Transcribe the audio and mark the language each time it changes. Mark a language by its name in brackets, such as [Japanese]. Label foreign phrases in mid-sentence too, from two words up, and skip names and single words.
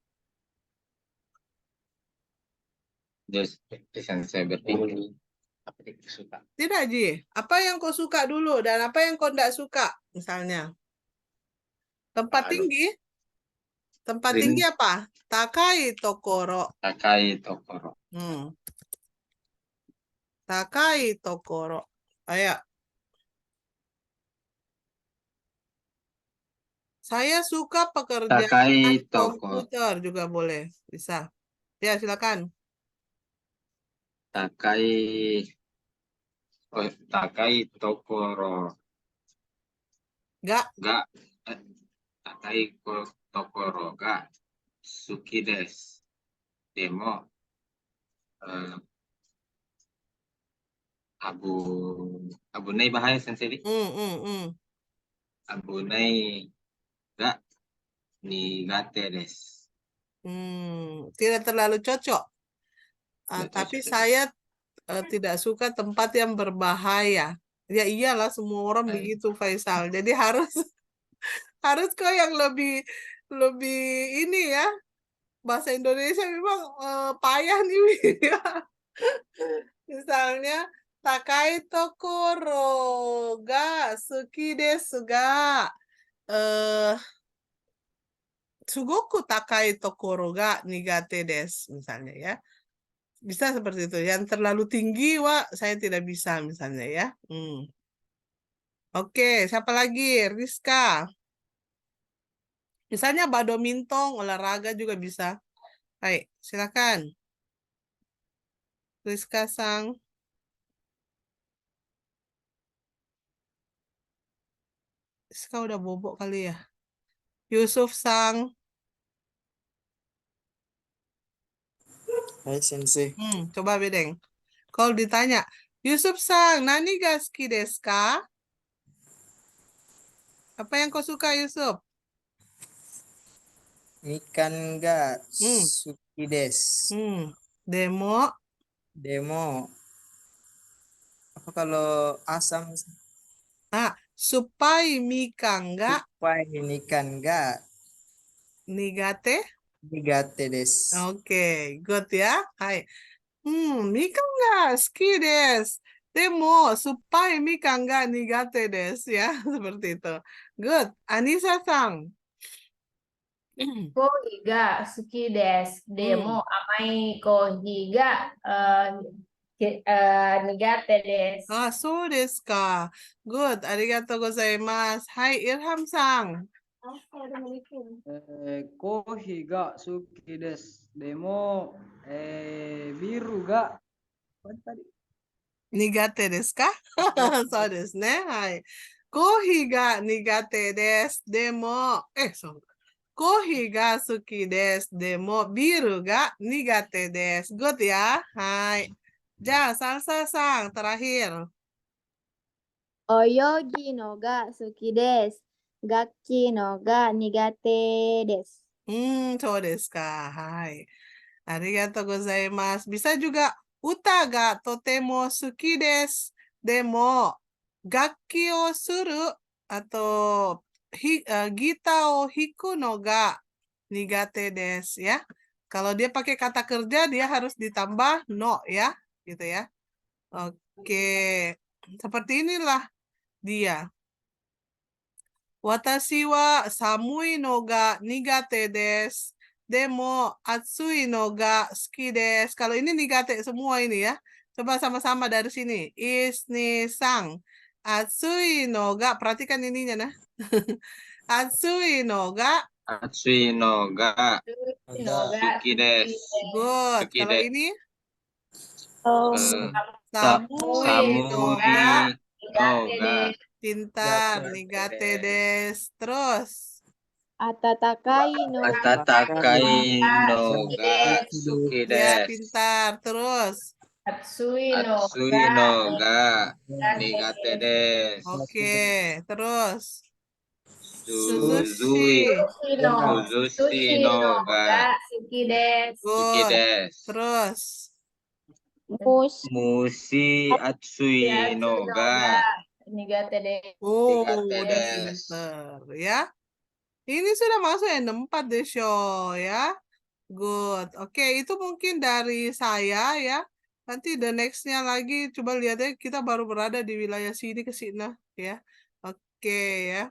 [Indonesian] Sensei berpikir apa yang suka. Tidak, Ji. Apa yang kau suka dulu dan apa yang kau tidak suka, misalnya. Tempat tinggi. Tempat tinggi apa? [Japanese] 高い所. 高い所. 高い所. [Indonesian] Ayo. Saya suka pekerjaan [Japanese] 高い所. [Indonesian] komputer juga boleh. Bisa. Ya, silakan. [Japanese] 高い所. Ga. 高い所が好きです. でも危ない bahaya sensei. 危ないが苦手です. [Indonesian] Tidak terlalu cocok. Tapi saya tidak suka tempat yang berbahaya. Ya iyalah, semua orang begitu, Faisal. Jadi harus kok yang lebih ini ya. Bahasa Indonesia memang payah nih. [Japanese] Misalnya 高い所が好きですがすごく高い所が苦手です, [Indonesian] misalnya ya. Bisa seperti itu. Yang terlalu tinggi, saya tidak bisa, misalnya ya. Oke, siapa lagi? Rizka. Misalnya badminton, olahraga juga bisa. Baik, silakan. Rizka Sang. Rizka udah bobok kali ya. Yusuf Sang. Hai sensei. Coba Bedeng. Kalau ditanya, Yusuf Sang, [Japanese] 何が好きですか? [Indonesian] Apa yang kau suka, Yusuf? [Japanese] イカンが好きです. Demo. [Indonesian] Apa kalau asam? [Japanese] 酸っぱいみかんが. 酸っぱいイカンが Nigate desu. [Indonesian] Oke, good ya. Hai. [Japanese] みかんが好きです. Demo, 酸っぱいみかんが苦手です ya. [Indonesian] Seperti itu. [Japanese] Good. [Indonesian] Anissa Sang. [Japanese] コーヒーが好きです. でも甘いコーヒーが苦手です. そうですか. Good. ありがとうございます. Hai, Irham Sang. コーヒーが好きです. でもビールが苦手ですか？そうですね。はい. コーヒーが苦手です。でも、コーヒーが好きです. でも、ビールが苦手です. [Indonesian] Good ya. Hai. Salsa Sang, terakhir. [Japanese] 泳ぎのが好きです. 楽器のが苦手です. そうですか。はい。ありがとうございます。 [Indonesian] bisa juga [Japanese] 歌がとても好きです。でも、楽器をする、あと、ギターを弾くのが苦手です ya. [Indonesian] Kalau dia pakai kata kerja, dia harus ditambah no ya, gitu ya. Oke, seperti inilah dia. [Japanese] 私は寒いのが苦手です. でも暑いのが好きです. [Indonesian] Kalau ini nigate semua ini ya. Coba sama-sama dari sini. Isni sang. [Japanese] 暑いのが, [Indonesian] perhatikan ininya nah. [Japanese] 暑いのが. 暑いのが好きです. Good. Suki [Indonesian] Kalau [Japanese] desu. [Indonesian] ini Eh, [Japanese] 寒いのが. のが [Indonesian] Pintar. [Japanese] 苦手です. [Indonesian] Terus. [Japanese] 暖かいの暖かいのが好き [Indonesian] Ya, [Japanese] desu. [Indonesian] pintar. Terus. [Japanese] Atsui 暑いのが苦手です. [Indonesian] Oke, terus. [Japanese] 涼い。涼しのが好きです. suki Good. desu. [Indonesian] Terus. [Japanese] 蒸し暑いのが苦手です. [Indonesian] Oh, [Japanese] nigate [Indonesian] udah [Japanese] desu. [Indonesian] pinter ya. Ini sudah masuk yang 4 deh, show ya. Good. Oke, itu mungkin dari saya ya. Nanti [English] the next- [Indonesian] nya lagi coba lihat ya, kita baru berada di wilayah sini ke sini ya. Oke ya.